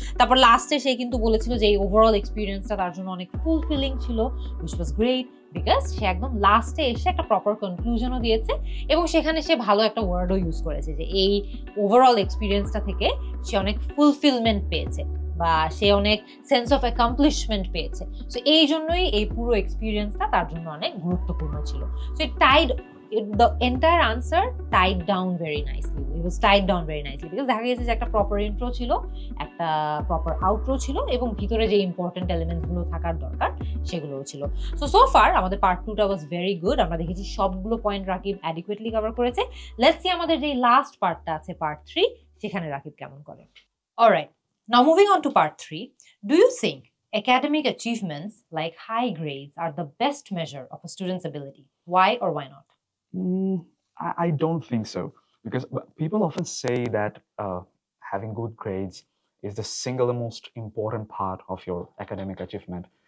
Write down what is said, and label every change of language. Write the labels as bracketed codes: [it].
[bn] তারপর লাস্টে সে কিন্তু বলেছিল যে এই ওভারঅল এক্সপিরিয়েন্সটা তার জন্য অনেক ফুলফিলিং ছিল, [en] which was great, [bn] বিকজ সে একদম লাস্টে এসে একটা প্রপার কনক্লুশনও দিয়েছে এবং সেখানে সে ভালো একটা ওয়ার্ডও ইউজ করেছে যে এই ওভারঅল এক্সপিরিয়েন্সটা থেকে সে অনেক ফুলফিলমেন্ট পেয়েছে বা সে অনেক সেন্স অফ অ্যাকমপ্লিশমেন্ট পেয়েছে। সো এই জন্যই এই পুরো এক্সপিরিয়েন্সটা তার জন্য অনেক গুরুত্বপূর্ণ ছিল। So it Tide [en] the entire answer tied down very nicely. It was tied down very nicely because [bn] দেখা গেছে যে একটা প্রপার ইন্ট্রো ছিল, একটা প্রপার আউটরো ছিল এবং ভিতরে যে ইম্পর্টেন্ট এলিমেন্টস গুলো থাকার দরকার সেগুলোও ছিল। সো ফার আমাদের পার্ট 2টা [en] Was very good. [bn] আমরা দেখেছি সবগুলো পয়েন্ট রাকিব অ্যাডিকুয়েটলি কভার করেছে। [en] let's see [bn] আমাদের যে লাস্ট পার্টটা আছে পার্ট 3, সেখানে রাকিব কেমন করে। [en] Alright, now moving on to part 3, do you think academic achievements like high grades are the best measure of a student's ability? Why or why not? I don't think so, because people often say that having good grades is the single most important part of your academic achievement.